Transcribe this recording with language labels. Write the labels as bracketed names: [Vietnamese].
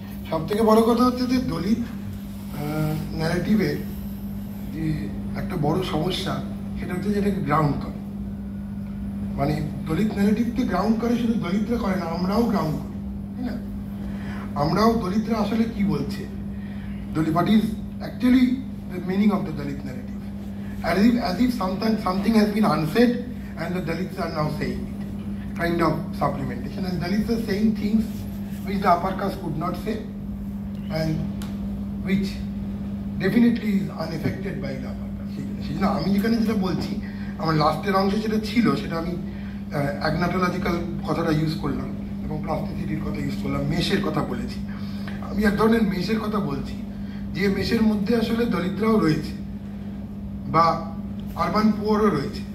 [Bangla] সব থেকে বড় কথা হচ্ছে যে দলিত ন্যারেটিভের যে একটা বড় সমস্যা সেটা হচ্ছে যে এটাকে গ্রাউন্ড করে, মানে দলিত ন্যারেটিভকে গ্রাউন্ড করে শুধু দলিতরা করে না, আমরাও গ্রাউন্ড করি, তাই না? আমরাও দলিতরা আসলে কি বলছে, [English] what is actually the meaning of the Dalit narrative, as if something has been unsaid and the Dalits are now saying it, kind of supplementation, and Dalits are saying things which the upper caste could not say and which definitely is unaffected by the upper caste. [Bangla] সেই জন্য আমি যেখানে যেটা বলছি, আমার লাস্টের অংশে যেটা ছিল সেটা আমি অ্যাগনাটোলজিক্যাল কথাটা ইউজ করলাম এবং প্লাস্টিসিটির কথা ইউজ করলাম, মেশের কথা বলেছি। আমি এক ধরনের মেশের কথা বলছি যে মেশের মধ্যে আসলে দলিতরাও রয়েছে বা আরবান পুয়ারও রয়েছে।